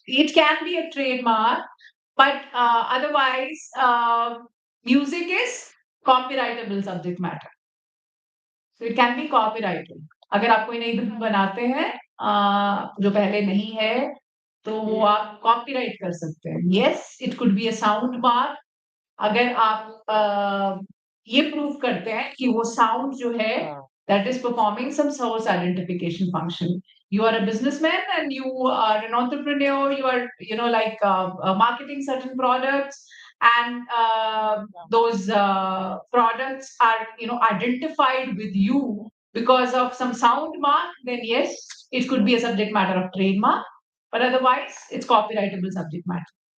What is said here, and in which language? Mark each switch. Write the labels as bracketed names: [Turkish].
[English] It can be a trademark, but otherwise, music is copyrightable subject matter. So it can be copyrighted. [Hindi] अगर आप कोई नई धुन बनाते हैं जो पहले नहीं है, तो वो आप कॉपीराइट कर सकते हैं. [English] Yes, it could be a sound mark. [Hindi] अगर आप ये प्रूव करते हैं कि वो साउंड जो है [English] that is performing some source identification function. You are a businessman and you are an entrepreneur. You are, marketing certain products, and those products are, identified with you because of some sound mark. Then yes, it could be a subject matter of trademark, but otherwise, it's copyrightable subject matter.